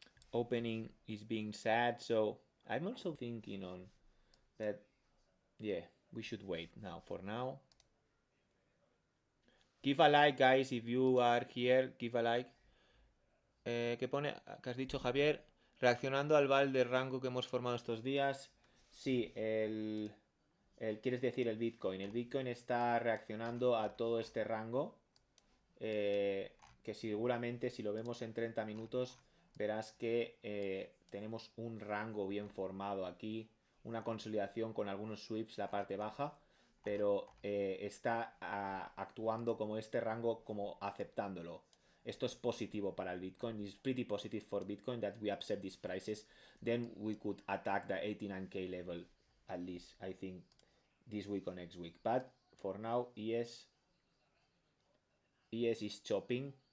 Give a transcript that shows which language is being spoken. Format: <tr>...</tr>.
<en>Opening is being sad, so I'm also thinking on that. Yeah, we should wait now. For now, give a like, guys, if you are here. Give a like.</en> <es>¿Qué pone? ¿Qué has dicho, Javier? Reaccionando al val de rango que hemos formado estos días. Sí, quieres decir el Bitcoin. El Bitcoin está reaccionando a todo este rango. Que seguramente, si lo vemos en 30 minutos, verás que tenemos un rango bien formado aquí. Una consolidación con algunos sweeps la parte baja. Pero está actuando como este rango, como aceptándolo. Esto es positivo para el Bitcoin.</es> <en>It's pretty positive for Bitcoin that we accept these prices. Then we could attack the 89k level at least, I think, this week or next week. But for now, ES is chopping.</en>